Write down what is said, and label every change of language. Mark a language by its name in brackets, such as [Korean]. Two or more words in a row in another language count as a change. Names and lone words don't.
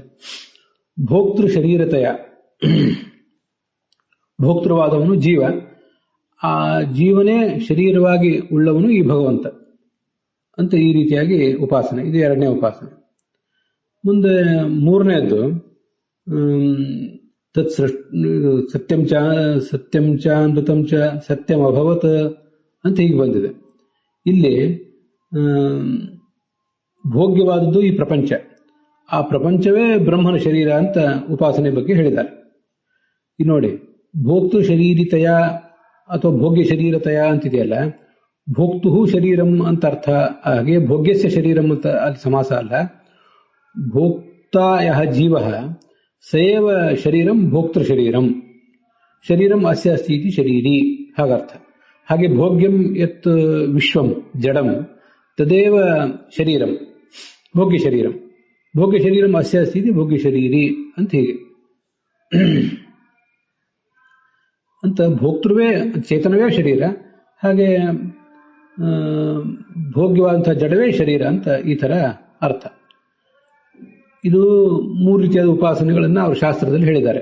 [Kannada] ಭೋಕ್ತೃ ಶರೀರತೆಯ, ಭೋಕ್ತೃವಾದವನು ಜೀವ, ಆ ಜೀವನೇ ಶರೀರವಾಗಿ ಉಳ್ಳವನು ಈ ಭಗವಂತ ಅಂತ ಈ ರೀತಿಯಾಗಿ ಉಪಾಸನೆ. ಇದು 2ನೇ ಉಪಾಸನೆ. ಮುಂದೆ 3ನೇದ್ದು [Sanskrit] ತತ್ ಸತ್ಯಂ ಚ ಅಮೃತಂ ಚ ಸತ್ಯಂ ಅಭವತ್ [Kannada] ಅಂತ ಹೀಗೆ ಬಂದಿದೆ. ಇಲ್ಲಿ ಭೋಗ್ಯವಾದದ್ದು ಈ ಪ್ರಪಂಚ, ಆ ಪ್ರಪಂಚವೇ ಬ್ರಹ್ಮನ ಶರೀರ ಅಂತ ಉಪಾಸನೆ ಬಗ್ಗೆ ಹೇಳಿದ್ದಾರೆ. ಇದು ನೋಡಿ, [Sanskrit] ಭೋಕ್ತೃ ಶರೀರಿತಯ ಅಥವಾ ಭೋಗ್ಯ ಶರೀರತಯ [Kannada] ಅಂತಿದೆಯಲ್ಲ, [Sanskrit] ಭೋಕ್ತು ಶರೀರಂ [Kannada] ಅಂತ ಅರ್ಥ. ಹಾಗೆ [Sanskrit] ಭೋಗ್ಯಸ್ಯ ಶರೀರಂ [Kannada] ಅಂತ ಅಲ್ಲಿ ಸಮಾಸ ಅಲ್ಲ. [Sanskrit] ಭೋಕ್ತಾಯ ಜೀವ ಸೇವ ಶರೀರಂ ಭೋಕ್ತೃ ಶರೀರಂ ಅಸ್ಯ ಅಸ್ತಿ ಇತಿ ಶರೀರಿ, [Kannada] ಹಾಗರ್ಥ. ಹಾಗೆ [Sanskrit] ಭೋಗ್ಯಂ ಯತ್ ವಿಶ್ವಂ ಜಡಂ ತದೇವ ಶರೀರಂ ಭೋಗ್ಯ ಶರೀರಂ ಅಸ್ಯ ಅಸ್ತಿ ಇತಿ ಭೋಗ್ಯ ಶರೀರಿ [Kannada] ಅಂತ ಹೀಗೆ ಅಂತ ಭೋಕ್ತೃವೇ ಚೇತನವೇ ಶರೀರ, ಹಾಗೆ ಭೋಗ್ಯವಾದಂತಹ ಜಡವೇ ಶರೀರ ಅಂತ ಈ ತರ ಅರ್ಥ. ಇದು 3 ರೀತಿಯಾದ ಉಪಾಸನೆಗಳನ್ನ ಅವರು ಶಾಸ್ತ್ರದಲ್ಲಿ ಹೇಳಿದ್ದಾರೆ.